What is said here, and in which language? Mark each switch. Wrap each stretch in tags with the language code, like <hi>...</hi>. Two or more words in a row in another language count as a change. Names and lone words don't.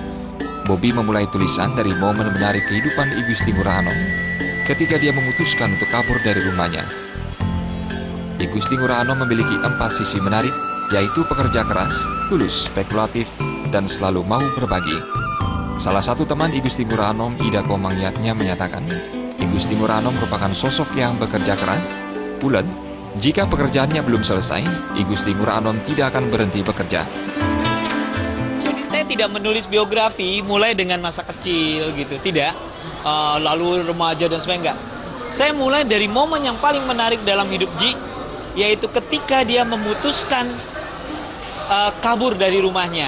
<id>Bobby memulai tulisan dari momen menarik kehidupan I Gusti Ngurah Anom ketika dia memutuskan untuk kabur dari rumahnya. I Gusti Ngurah Anom memiliki 4 sisi menarik, yaitu pekerja keras, tulus, spekulatif, dan selalu mau berbagi. Salah satu teman I Gusti Ngurah Anom, Ida Komangyatnya, menyatakan I Gusti Ngurah Anom merupakan sosok yang bekerja keras, bulat. Jika pekerjaannya belum selesai, I Gusti Ngurah Anom tidak akan berhenti bekerja. Jadi saya tidak menulis biografi mulai dengan masa kecil gitu, tidak. Lalu remaja dan sebagainya, enggak. Saya mulai dari momen yang paling menarik dalam hidup Ji, yaitu ketika dia memutuskan kabur dari rumahnya.</id>